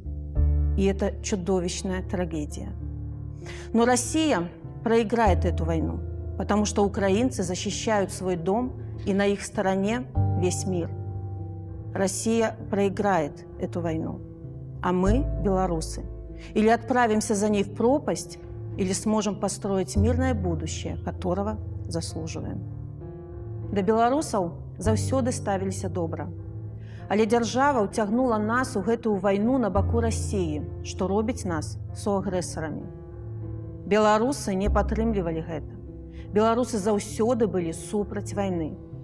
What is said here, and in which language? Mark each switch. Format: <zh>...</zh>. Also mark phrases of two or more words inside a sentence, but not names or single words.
<ru>И это чудовищная трагедия. Но Россия проиграет эту войну, потому что украинцы защищают свой дом, и на их стороне весь мир. Россия проиграет эту войну, а мы, белорусы, или отправимся за ней в пропасть, или сможем построить мирное будущее, которого заслуживаем.</ru> <be>Да беларусаў заўсёды ставіліся добра. Але дзяржава ўцягнула нас у гэтую вайну на баку России, што робіць нас суагрэсарамі. Беларусы не падтрымлівалі гэта. Беларусы заўсёды былі супраць вайны.</be>